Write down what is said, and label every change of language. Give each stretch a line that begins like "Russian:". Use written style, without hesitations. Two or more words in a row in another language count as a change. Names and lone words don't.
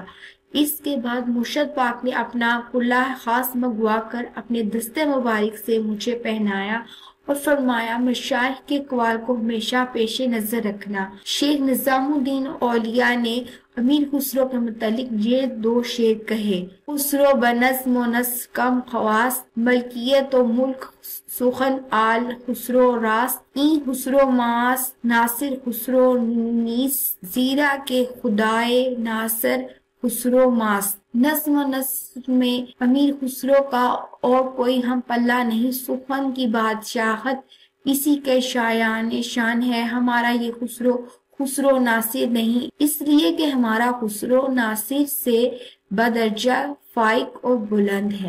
Urdu: اس کے بعد مرشد پاک نے اپنا کلہ خاص منگوا کر اپنے دستے مبارک سے مجھے پہنایا اور فرمایا مشائخ کے اقوال کو ہمیشہ پیش نظر رکھنا۔ شیخ نظام الدین اولیاء نے امیر خسرو کے متعلق یہ دو شعر کہے:
Persian: خسرو بنظم و نسق کم خواست، ملکیت و ملک سخن آل خسرو راست، این خسرو ماست ناصر خسرو نیست، زیرا کہ خدائے ناصر خسرو ماست۔
Urdu: نظم و نسق میں امیر خسرو کا اور کوئی ہم پلہ نہیں، سخن کی بادشاہت اسی کے شایان شان ہے۔ ہمارا یہ خسرو ناصر نہیں، اس لیے کہ ہمارا خسرو ناصر سے بدرجہ فائق اور بلند ہے۔